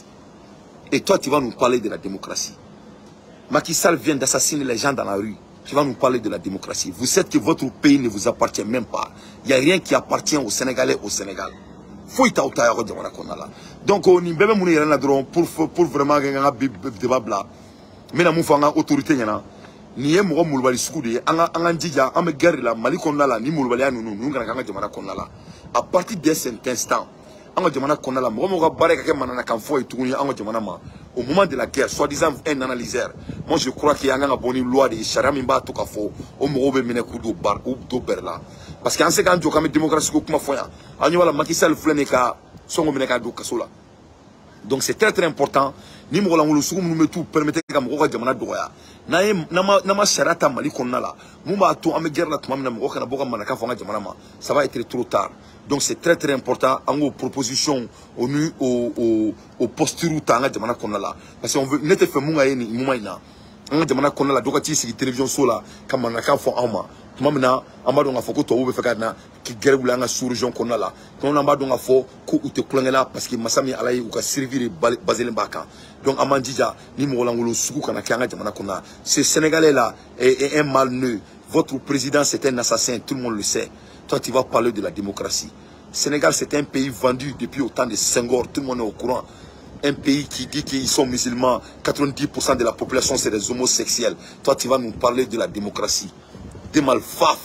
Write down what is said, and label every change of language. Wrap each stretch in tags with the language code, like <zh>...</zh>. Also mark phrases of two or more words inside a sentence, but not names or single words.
<fr>Et toi, tu vas nous parler de la démocratie. Macky Sall vient d'assassiner les gens dans la rue. Tu vas nous parler de la démocratie. Vous savez que votre pays ne vous appartient même pas. Il n'y a rien qui appartient aux Sénégalais au Sénégal. Donc, on y pour vraiment un débat là. Mais nous avons une autorité.</fr> <bm>Ni ye mɔgɔ mulubali sugu de ye an ka jija an bɛ</bm> <fr>guerre de la Mali</fr> <bm>kɔnɔna la ni mulubaliya ninnu kana k'an ka jamana kɔnɔna la</bm> <fr>à partir de cet instant</fr> <bm>an ka jamana kɔnɔna la mɔgɔ ka baara ka kɛ mananakan fɔ ye tuguni an ka jamana ma</bm> <fr>au moment de la guerre soi-disant un analyseur moi je crois qu'il y a un</fr> <bm>bɔ ni loi de ye sariya min b'a to ka fɔ o mɔgɔw bɛ minɛ k'u don bɛrɛ la</bm> <fr>parce que</fr> <bm>an se k'an jɔ k'an bɛ démocratie ko kuma fɔ yan an ɲɛ b'a la Macky Sall filɛ nin ka Sonko minɛ k'a don kaso la</bm> <fr>donc c'est très important</fr> <bm>ni mɔgɔ lankolon sugu minnu bɛ t'u permettre ka mɔgɔw ka jamana dɔgɔya n'ama sariya ta Mali kɔnɔna la mun b'a to an bɛ guerre la tuma min na mɔgɔ kana bɔ ka manaka fɔ an ka jamana ma</bm> <fr>ça va être trop tard donc c'est très important</fr> <bm>an k'o proposition</bm> <fr>au posture</fr> <bm>ta an ka jamana kɔnɔna la</bm> <fr>parce que on veut</fr> <bm>ne tɛ fɛ mun ka ye nin moment in na an ka jamana kɔnɔna la dɔ ka t'i sigi télévision so la ka manaka fɔ anw ma tuma min na an b'a dɔn k'a fɔ ko tubabuw bɛ fɛ ka na ki guerre wuli an ka sous-région kɔnɔna la donc an b'a dɔn k'a fɔ ko u tɛ kulonkɛ la parce que masa min Ala ye u ka survie de baselen b'a kan donc an b'an jija ni mɔgɔ lankolon sugu kana kɛ an ka jamana kɔnɔna</bm> <fr>ce Sénégalais là est un malneux votre président c'est un assassin tout le monde le sait toi tu vas parler de la démocratie Sénégal c'est un pays vendu depuis au temps de Senghor tout le monde est au courant un pays qui dit qu'ils sont musulmans 90% de la population c'est des homosexuels toi tu vas nous parler de la démocratie des malfaf.</fr>